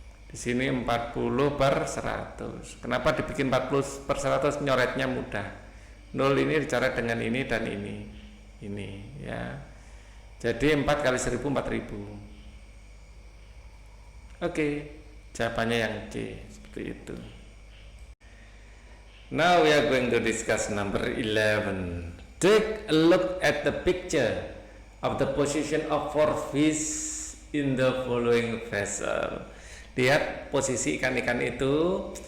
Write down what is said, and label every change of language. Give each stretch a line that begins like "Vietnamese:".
Indonesian: Di sini 40 per 100. Kenapa dibikin 40 per 100? Nyoretnya mudah. 0 ini dicoret dengan ini dan ini, ya. Jadi 4 kali 1000 4000. Oke, jawabannya yang C, seperti itu.
English: Now we are going to discuss number 11. Take a look at the picture of the position of 4 fish in the following vessel.
Indonesian: Lihat posisi ikan-ikan itu.